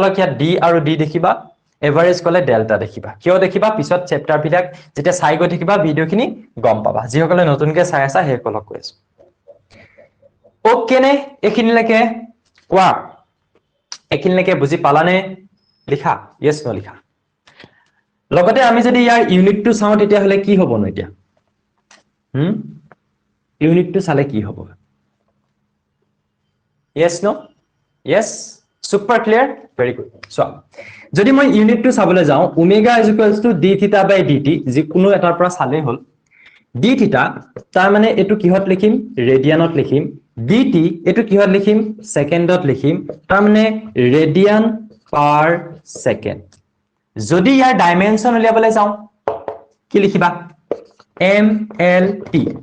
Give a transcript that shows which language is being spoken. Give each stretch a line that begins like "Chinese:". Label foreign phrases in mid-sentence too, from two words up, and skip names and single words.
Assamese: লগে ইয়াত ডি আৰু ডি দেখিবা এভাৰেজ কলে ডেল্টা দেখিবা কিয় দেখিবা পিছত চেপ্টাৰ বিলাক যেতিয়া চাই গৈ থাকিবা ভিডিওখিনি গম পাবা যিসকলে নতুনকৈ চাই আছা সেইসকলক কৈ আছো ওকে নে এখিনিলৈকে কোৱা এখিনিলৈকে বুজি পালানে লিখা ইয়েস ন লিখা লগতে আমি যদি ইয়াৰ ইউনিটটো চাও তেতিয়াহলে কি হ'ব ন এতিয়া ইউনিটটো চালে কি হ'ব ইয়েস ন
English: yes super clear very good so
Assamese: যদি মই ইউনিটটো চাবলৈ যাও
English: omega is equals to d theta by dt
Assamese: যিকোনো এটাৰ পৰা চালেই হ'ল ডি থিটা তাৰ মানে এটো কিহত লিখিম ৰেডিয়ানত লিখিম ডিটি এটো কিহত লিখিম সেকেন্ডত লিখিম তাৰ মানে
English: radian per second
Assamese: যদি ইয়াৰ ডাইমেনশন উলিয়াবলৈ যাও কি লিখিবা
English: M L T